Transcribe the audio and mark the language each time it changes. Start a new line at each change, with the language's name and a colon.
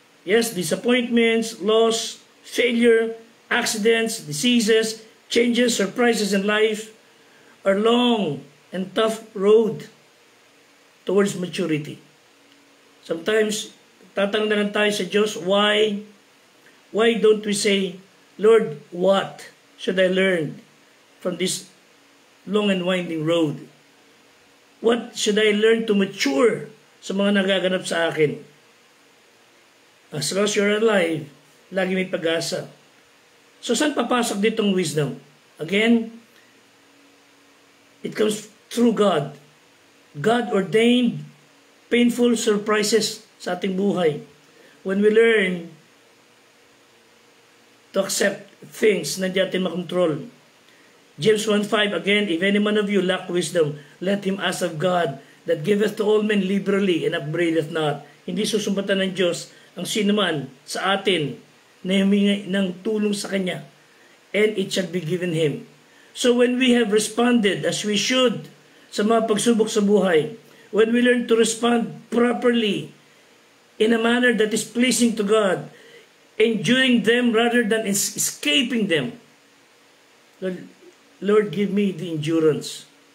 English: Yes, disappointments, loss, failure, accidents, diseases, changes, surprises in life are long and tough road towards maturity. Sometimes,
Filipino: tatanong na lang tayo sa Diyos,
English: why? Why don't we say, Lord, what should I learn from this long and winding road? What should I learn to mature
Filipino: sa mga nagaganap sa akin?
English: As long as you're alive,
Filipino: lagi may pag-asa. So saan papasok ditong wisdom?
English: Again, it comes through God. God ordained painful surprises
Filipino: sa ating buhay.
English: When we learn to accept things
Filipino: na di natin makontrol.
English: James 1:5, again, if any man of you lack wisdom, let him ask of God, that giveth to all men liberally and upbraideth not.
Filipino: Hindi susumbatan ng Diyos ang sino man sa atin na humingi ng tulong sa Kanya,
English: and it shall be given him. So when we have responded as we should
Filipino: sa mga pagsubok sa buhay,
English: when we learn to respond properly in a manner that is pleasing to God, enduring them rather than escaping them, Lord, give me the endurance.